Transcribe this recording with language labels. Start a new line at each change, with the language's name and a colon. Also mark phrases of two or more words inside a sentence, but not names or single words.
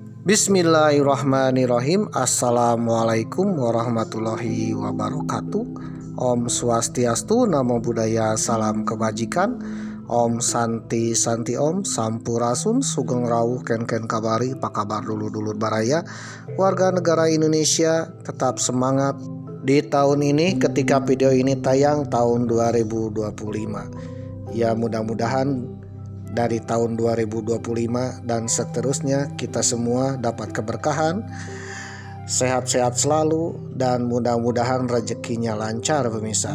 Arabic: بسم الله الرحمن الرحيم. السلام عليكم ورحمة الله وبركاته.
Balinese: Om Swastiastu,
Pali: Namo Buddhaya,
Indonesian: salam kebajikan.
Sanskrit: Om Santi Santi Om, Sampurasun,
Javanese: Sugeng Rawuh
Indonesian: Ken Kabari, apa kabar dulur-dulur baraya, warga negara Indonesia, tetap semangat di tahun ini ketika video ini tayang tahun 2025. Ya mudah-mudahan dari tahun 2025 dan seterusnya kita semua dapat keberkahan, sehat-sehat selalu, dan mudah-mudahan rezekinya lancar pemirsa.